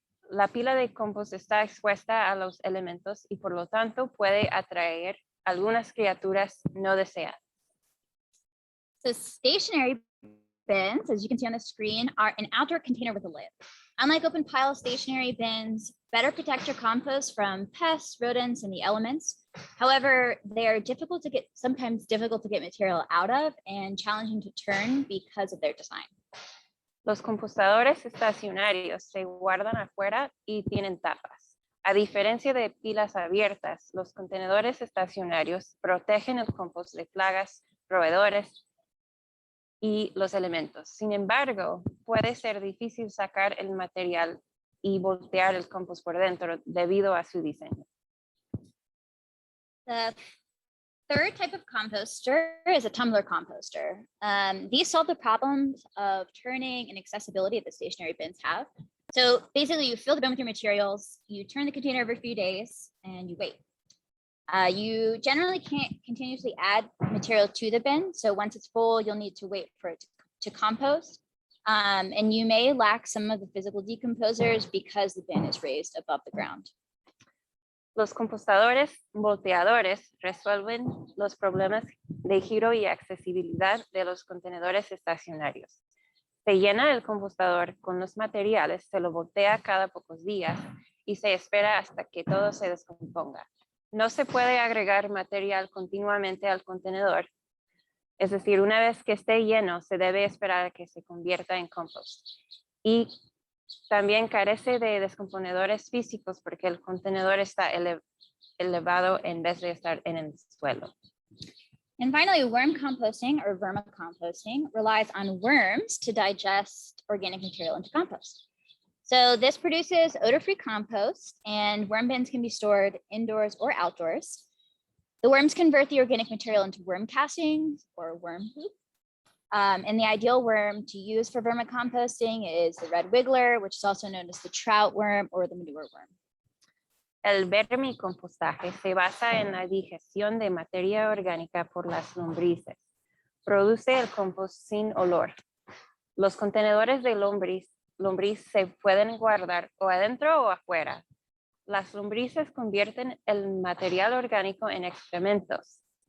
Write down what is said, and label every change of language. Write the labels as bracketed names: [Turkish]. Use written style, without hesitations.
[Spanish] La pila de compost está expuesta a los elementos y por lo tanto puede atraer algunas criaturas no deseadas. [English] So stationary bins, as you can see on the screen, are an outdoor container with a lid. Unlike open pile stationary bins, better protect your compost from pests, rodents, and the elements. However, they are sometimes difficult to get material out of and challenging to turn because of their design. [Spanish] Los compostadores estacionarios se guardan afuera y tienen tapas. A diferencia de pilas abiertas, los contenedores estacionarios protegen el compost de plagas, roedores y los elementos. Sin embargo, puede ser difícil sacar el material y voltear el compost por dentro debido a su diseño. [English] The third type of composter is a tumbler composter. These solve the problems of turning and accessibility that stationary bins have. So basically you fill the bin with your materials, you turn the container every few days, and you wait. You generally can't continuously add material to the bin. So once it's full, you'll need to wait for it to compost. And you may lack some of the physical decomposers because the bin is raised above the ground. [Spanish] Los compostadores volteadores resuelven los problemas de giro y accesibilidad de los contenedores estacionarios. Se llena el compostador con los materiales, se lo voltea cada pocos días y se espera hasta que todo se descomponga. No se puede agregar material continuamente al contenedor. Es decir, una vez que esté lleno, se debe esperar a que se convierta en compost. Y también carece de descomponedores físicos porque el contenedor está elevado en vez de estar en el suelo. [English] And finally, worm composting or vermicomposting relies on worms to digest organic material into compost. So this produces odor-free compost, and worm bins can be stored indoors or outdoors. The worms convert the organic material into worm castings or worm poop. And the ideal worm to use for vermicomposting is the red wiggler, which is also known as the trout worm or the manure worm. [Spanish] El vermicompostaje se basa en la digestión de materia orgánica por las lombrices. Produce el compost sin olor. Los contenedores de lombriz se pueden guardar o adentro o afuera. Las lombrices convierten el material orgánico en excrementos.